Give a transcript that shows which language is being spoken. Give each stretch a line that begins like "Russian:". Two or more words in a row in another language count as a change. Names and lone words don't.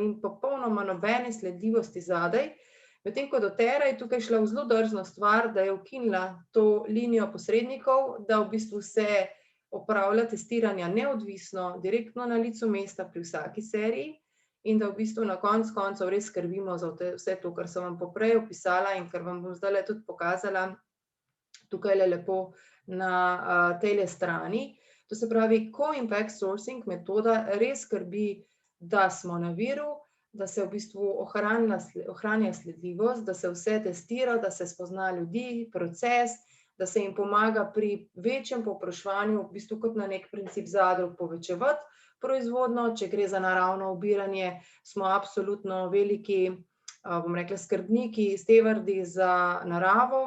Slovenian: ni popolnoma nobene sledljivosti zadaj, medtem ko doTERRA je tukaj šla v zelo drzno stvar, da je ukinila to linijo posrednikov, da v bistvu se opravlja testiranja neodvisno, direktno na licu mesta pri vsaki seriji in da v bistvu na koncu koncev res skrbimo za vse to, kar sem vam poprej opisala in kar vam bom zdajle tudi pokazala tukajle lepo na tejle strani. To se pravi,
English: co-impact sourcing
Slovenian: metoda res skrbi, da smo na viru, da se v bistvu ohranja sledljivost, da se vse testira, da se spozna ljudi, proces, da se jim pomaga pri večjem povpraševanju, v bistvu kot na nek princip zadrug povečevati proizvodnjo, če gre za naravno obiranje, smo absolutno veliki, bom rekla, skrbniki, stevardi za naravo.